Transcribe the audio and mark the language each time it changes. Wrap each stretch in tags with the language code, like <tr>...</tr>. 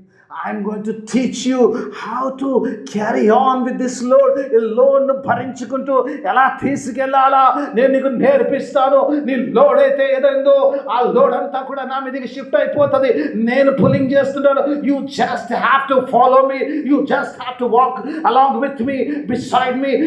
<en>I'm going to teach you how to carry on with this load.</en> <te>ఈ లోడ్ను భరించుకుంటూ ఎలా తీసుకెళ్ళాలా నేను నీకు నేర్పిస్తాను. నీ లోడ్ అయితే ఏదైందో ఆ లోడ్ అంతా కూడా నా మీదకి షిఫ్ట్ అయిపోతుంది. నేను పుల్లింగ్ చేస్తున్నాను.</te> <en>You just have to follow me. You just have to walk along with me, beside me.</en>